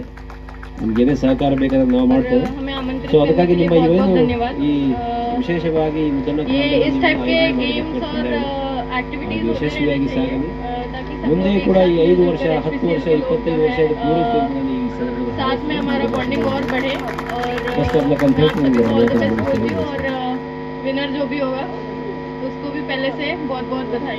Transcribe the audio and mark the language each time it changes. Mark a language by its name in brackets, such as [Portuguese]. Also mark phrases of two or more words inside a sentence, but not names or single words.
[Kannada] ನಿಮ್ಗೆ ಏನೇ ಸಹಕಾರ ಬೇಕಾದ್ರೆ ನಾವು ಮಾಡ್ತೇವೆ. ಸೊ ಅದಕ್ಕಾಗಿ ನಿಮ್ಮ ಏನು ಈ ವಿಶೇಷವಾಗಿ ಯಶಸ್ವಿಯಾಗಿ ಸಾಗಲಿ. ಮುಂದೆ ಕೂಡ ಈ 5 ವರ್ಷ, 10 ವರ್ಷ, 25 ವರ್ಷ ಪೂರೈಸಿ ನಾನು ಈ [Hindi] विनर जो भी होगा उसको भी पहले से बहुत बहुत बधाई.